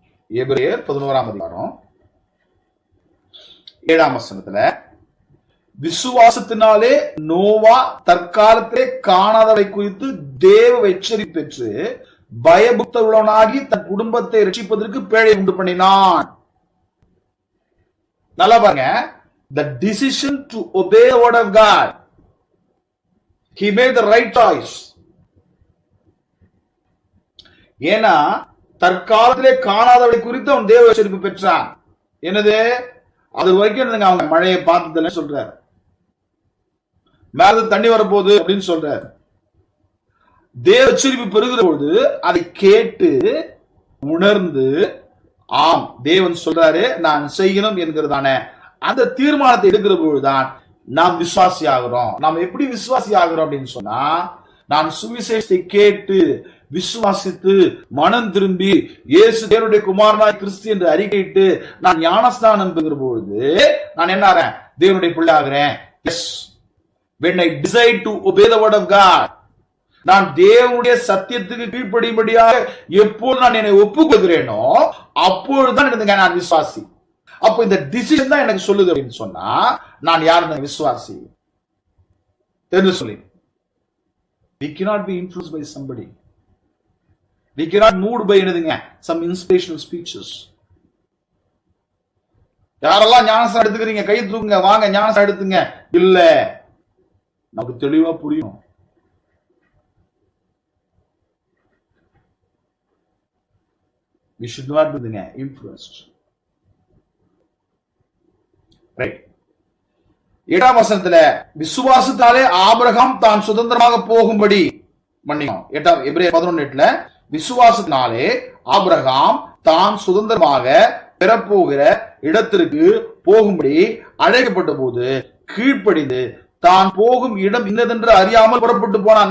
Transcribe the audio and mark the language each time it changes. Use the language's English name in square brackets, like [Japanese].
[Tamil] எபிரேயர் 11ஆம் அதிகாரம் 7ஆம் வசனத்துல, விசுவாசத்தினாலே நோவா தற்காலத்திலே காணாதவை குறித்து தேவ எச்சரிப்பு பெற்று பயபக்தர்களாகி தன் குடும்பத்தை ரட்சிப்பதற்கு பேழை உண்டு பண்ணினான். நல்லா பாருங்க, [English] the decision to obey the word of God, he made the right choice. [Tamil] ஏன்னா தற்காலத்திலே காணாதவை குறித்து அவன் தேவ எச்சரிப்பு பெற்றான். என்னது, அது வரைக்கும் அவங்க மழையை பார்த்ததில்லை சொல்றாரு, மேல தண்ணி வரப்போகுது அப்படின்னு சொல்றாரு. தேவ எச்சரிப்பு பெறுகிற பொழுது அதை கேட்டு உணர்ந்து, ஆம் தேவன் சொல்றாரு நான் செய்யணும் என்கிறதான அந்த தீர்மானத்தை எடுக்கிற பொழுதுதான் நாம் விசுவாசி ஆகிறோம். நாம் எப்படி விசுவாசி ஆகிறோம் அப்படின்னு சொன்னா, நான் சுவிசேஷத்தை கேட்டு விசுவாசித்து மனம் திரும்பி இயேசு தேவனுடைய குமாரனாய் கிறிஸ்து என்று அறிக்கையிட்டு நான் ஞானஸ்நானம் பெறுகிற பொழுது நான் என்ன ஆகிறேன், தேவனுடைய பிள்ளை ஆகிறேன். S, [English] when I decide to obey the word of God, [Tamil] நான் தேவனுடைய சத்தியத்துக்கு கீழ்ப்படியும்படியாக எப்போது நான் என்னை ஒப்புக்கொள்கிறேனோ அப்பொழுதுதான் நான் விசுவாசி. அப்போ இந்த டிசிஷன் தான் எனக்கு சொல்லுது அப்படின்னு சொன்னா நான் யாரு விசுவாசி தெரிஞ்சு சொல்லி. [English] We cannot be influenced by somebody. We cannot moved by some inspirational speeches. [Tamil] யாரெல்லாம் ஞானஸ்நானம் எடுத்துக்கிறீங்க கை தூக்குங்க, வாங்க ஞானஸ்நானம் எடுத்துங்க. இல்ல, நமக்கு தெளிவா புரியும். [English] We should not be influenced. Right. [Tamil] 7ஆம் வசனத்துல, விசுவாசத்தாலே ஆபிரகாம் தான் சுதந்திரமாக போகும்படி மன்னிக்கும். எபிரேயர் 11:8, விசுவாசத்தினாலே ஆபிரகாம் தான் சுதந்திரமாக பெறப்போகிற இடத்திற்கு போகும்படி அழைக்கப்பட்ட போது கீழ்ப்படிந்து தான் போகும் இடம் இன்னதென்று அறியாமல் புறப்பட்டு போனான்.